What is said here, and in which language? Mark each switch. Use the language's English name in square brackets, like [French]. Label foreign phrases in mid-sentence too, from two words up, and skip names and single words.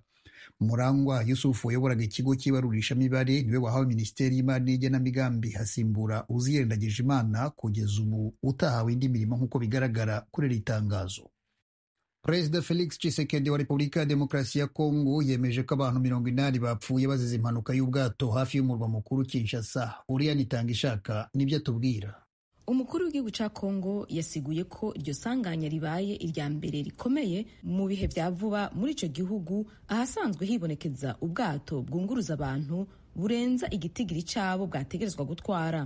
[Kinyarwanda] Murangwa Yusufu wayoboraga ikigo cy'ibarurishamibare niwe wahawe minisiteri y'imari n'igenamigambi, hasimbura Uziyirengagije Imana kugeza ubu utahawe indi mirimo nk'uko bigaragara kuri iri tangazo. Perezida Felix Tshisekedi wa Repubulika ya Demokarasi ya Kongo yemeje ko abantu 80 bapfuye bazize impanuka y'ubwato hafi y'umurwa mukuru Kinshasa. Oriane Tangishaka nibyo atubwira. [Rundi] Umukuru w'igihugu ca Kongo yasiguye ko iryo sanganya ribaye irya mbere rikomeye mu bihe vya vuba muri ico gihugu, ahasanzwe hibonekeza ubwato bwunguruza abantu burenza igitigiri cabo bwategerezwa gutwara.